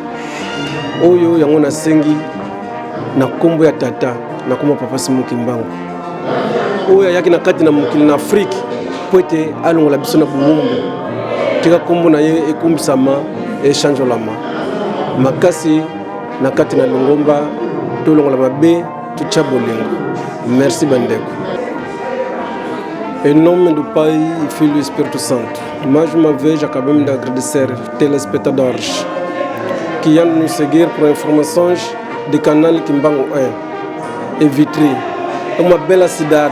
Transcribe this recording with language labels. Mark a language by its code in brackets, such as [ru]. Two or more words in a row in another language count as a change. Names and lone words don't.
[ln] oyo yango nasengi na kombo ya tata na kombo papa Simon Kimbangu oyo ayaki na kati na mokili na Afrique po ete alongola biso na bulumbu tika kombo na ye ekumbisama echangelama makasi na kati na lingomba tolongola mabe tutya bolingo. [fr] Merci bandeko. [pt] Em nome do Pai, Filho e Espírito Santo, mais uma vez acabamos de agradecer telespectadores que iam nos seguir por informações do canal Kimbangu 1 e Vitry. É uma bela cidade.